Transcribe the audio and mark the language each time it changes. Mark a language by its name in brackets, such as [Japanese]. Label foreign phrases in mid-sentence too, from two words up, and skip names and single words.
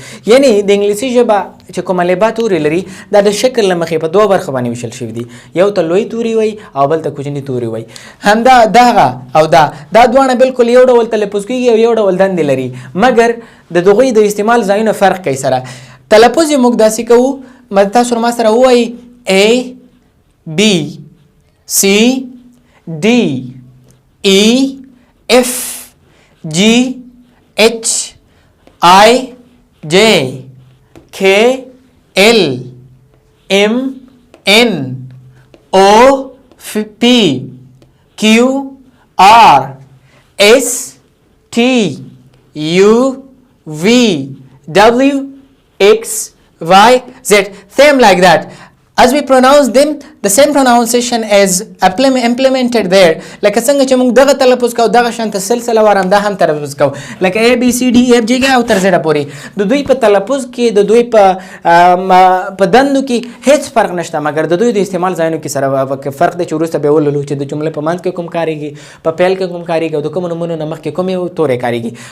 [Pashto] یعنی د انګلیسي ژبه چې کومه الفبا توري لري دا د شکل له مخې په دوه برخو باندې ویشل شوي دي. یو ته لوی توري وایي او بل ته کوچني توري وایي. همدا دغه او دا دواړه بالکل یو ډول تلفظ کیږي او یو ډول دندې لري، مګر د دغوی د استعمال ځایونه فرق کوي سره. تلفظ یې موږ داسې کوو، تاسو ما سره ووایي [English] A B C D E F G H I J K L M N O P Q R S T U V W X Y Z. Same like that. As we pronounce them, the same pronunciation is implemented there. [Pashto] لکه څنګه چې موږ دغه تلفظ کوو دغه شانته سلسله وار هم دا هم تلفظ کوو، لکه [English] A B C D E F G [Pashto] او تر زیډه پورې. د دوی په تلفظ کې د دوی په دندو کې هیڅ فرق نشته، مګر د دوی د استعمال ځایونو کې سره فرق دی چې وروسته به ولولو چې د جملې په منځ کې کوم کارېږي، په پیل کې کوم کارېږي او د کومو نومونو نه مخکې کومې تورې کارېږي.